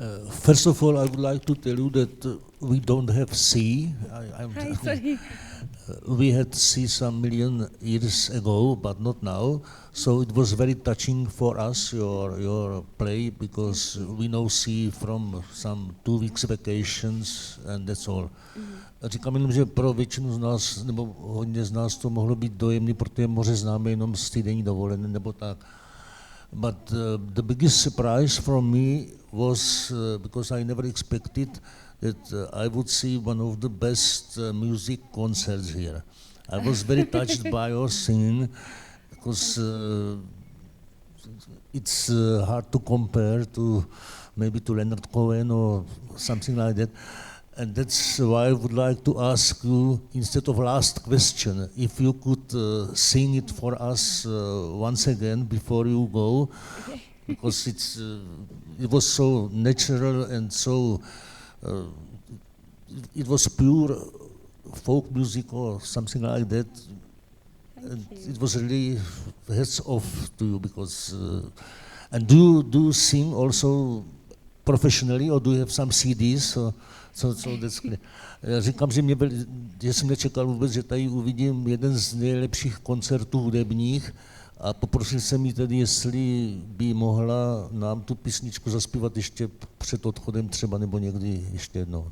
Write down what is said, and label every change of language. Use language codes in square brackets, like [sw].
[en] First of all, I would like to tell you that we don't have sea. Hi, sorry. We had sea some million years ago, but not now. So it was very touching for us, your play, because we know sea from some 2 weeks vacations, and that's all. [cs] Říkám jenom, že pro většinu z nás, nebo hodně z nás to mohlo být dojemný, protože moře známe jenom z týdenní dovolené, nebo tak. [en] But the biggest surprise for me was, because I never expected that I would see one of the best music concerts here. I was very touched by your singing, because it's hard to compare to maybe to Leonard Cohen or something like that. And that's why I would like to ask you, instead of last question, if you could sing it for us once again before you go, because it was so natural and so, it was pure folk music or something like that. And it was really hats off to you, because, and do you sing also professionally, or do you have some CDs? [cs] Říkám, že jsem nečekal vůbec, že tady uvidím jeden z nejlepších koncertů hudebních a poprosil jsem jí tedy, jestli by mohla nám tu písničku zaspívat ještě před odchodem třeba, nebo někdy ještě jednou.